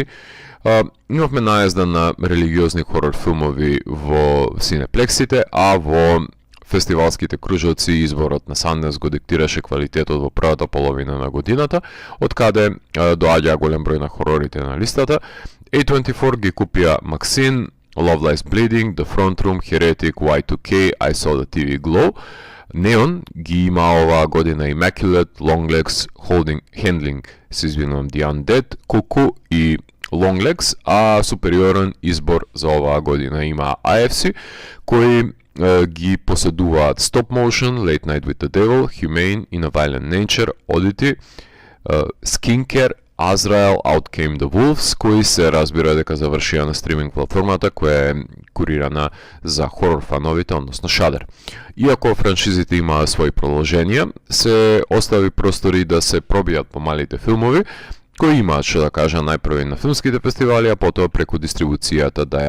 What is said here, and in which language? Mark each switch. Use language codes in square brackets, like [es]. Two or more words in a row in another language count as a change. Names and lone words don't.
[mk] Имавме наезда на религиозни хорор филмови во синеплексите, а во фестивалските кружоци изборот на Санденс го диктираше квалитетот во првата половина на годината, од каде доаѓа голем број на хорорите на листата. A24 ги купија Maxine, Love Lies Bleeding, The Front Room, Heretic, Y2K, I Saw the TV Glow. Neon ги има оваа година Immaculate, Longlegs, Handling, се извинувам, The Undead, Cuckoo и Longlegs, а супериорен избор за оваа година има AFC, кои ги поседуваат Stop Motion, Late Night with the Devil, Humane, In a Violent Nature, Oddity, Skincare, Azrael, Out Came the Wolves, кои се разбира дека завршија на стриминг платформата која е курирана за хорор фановите, односно Shudder. Иако франшизите имаат своји продолженија, се остави простори да се пробијат помалите филмови, кои имаат што да кажа најпрви на филмските фестивали, а потоа преку дистрибуцијата